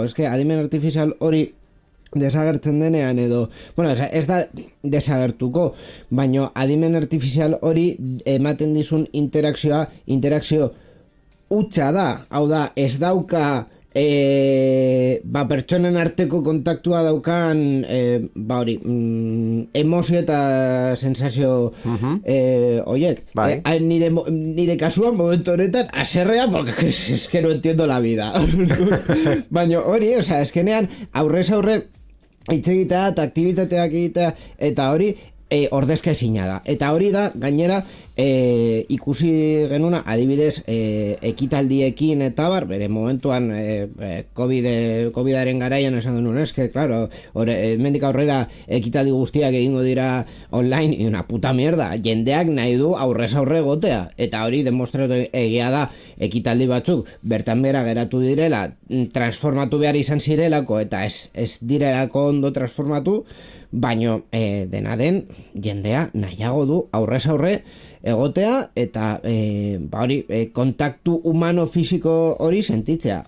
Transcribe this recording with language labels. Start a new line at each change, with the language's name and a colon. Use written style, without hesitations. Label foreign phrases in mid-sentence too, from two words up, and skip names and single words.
Spanish: Ez que
Basque: adimen artifizial hori desagertzen denean edo, bueno, ez da desagertuko, baina adimen artifizial hori ematen dizun interakzio hutsa da, hau da, ez dauka pertsonen arteko kontaktua daukan hori emozio eta sensazio oiek, nire kasuan momentu honetan aserrea,
Spanish: porque es que no entiendo la vida.
Basque: Baina hori,
Spanish: o sea,
Basque: eskenean aurrez aurre hitz egitea eta aktibitateak egitea eta hori ordezka ezina da. Eta hori da, gainera, ikusi genuna, adibidez, ekitaldiekin eta bere momentuan COVID-aren garaian esan genuen,
Spanish: eske, claro,
Basque: mendik aurrera ekitaldi guztiak egingo dira online,
Spanish: y una puta mierda,
Basque: jendeak nahi du aurrez aurre gotea, eta hori demostratu egia da, ekitaldi batzuk bertan bera geratu direla, transformatu behar izan zirelako, eta ez direlako ondo transformatu, baino dena den jendea nahiago du aurrez aurre egotea eta hori kontaktu humano fisiko hori sentitzea.